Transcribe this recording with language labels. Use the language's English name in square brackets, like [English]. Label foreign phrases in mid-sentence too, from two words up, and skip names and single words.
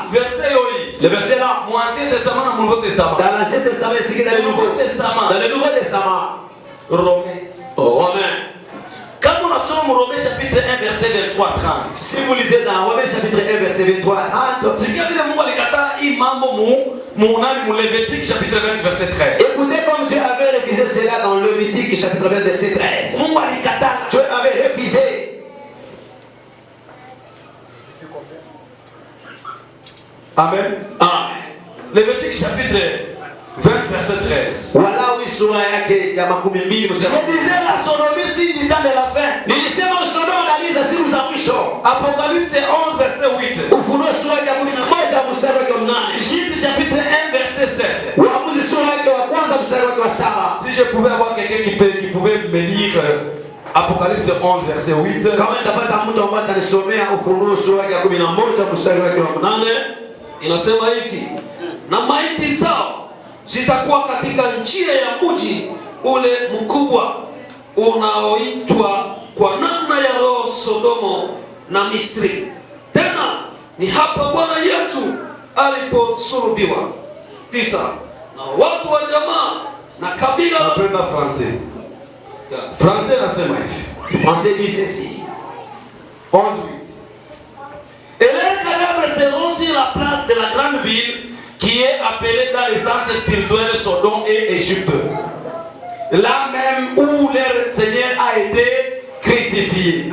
[French] Le verset là, dans l'Ancien Testament, c'est dans le Nouveau Testament. Dans le Nouveau Testament, Romains. Quand on a sommes Romains chapitre 1 verset 23-30. Si vous lisez dans Romains chapitre 1 verset 23-30, c'est qu'il y a [Swahili] Mungu alikata hii mambo mu Lévitique [French] chapitre 20 verset 13. Écoutez comme Dieu avait refusé cela dans Lévitique chapitre 20 verset 13. [Swahili] Mungu alikata, [French] Dieu avait refusé. Amen. Amen. Lévitique chapitre 20 verset 13. Voilà où [Swahili] sura yake ya makumi mbili. [French] Je disais la sodomie signe du temps de la fin. [Swahili] Nilisema Sodoma analiza siku za mwisho. [French] Apocalypse 11 verset 8. [Swahili] Ufunuo sura ya 11 mstari wa 8. [French] Jude chapitre 1 verset 7. [Swahili] Waamuzi sura ya kwanza mstari wa 7. [French] Si je pouvais avoir quelqu'un qui pouvait me lire Apocalypse 11 verset 8. [Swahili] Kama ndapata mtu ambaye atanisomea Ufunuo sura ya 11 mstari wake wa 8, inasema hivi: na maiti zao zitakuwa katika njia ya mji ule mkubwa unaoitwa kwa namna ya roho Sodomo na Misri. Tena ni hapa Bwana yetu aliposulubiwa. 9. Na watu wa jamaa na kabila. Napenda français. Français nasema hivi. [French] Français dit ceci. 11:8. Et leurs cadavres seront sur la place de la grande ville qui est appelée dans les sens spirituels Sodome et Égypte, là même où leur Seigneur a été crucifié.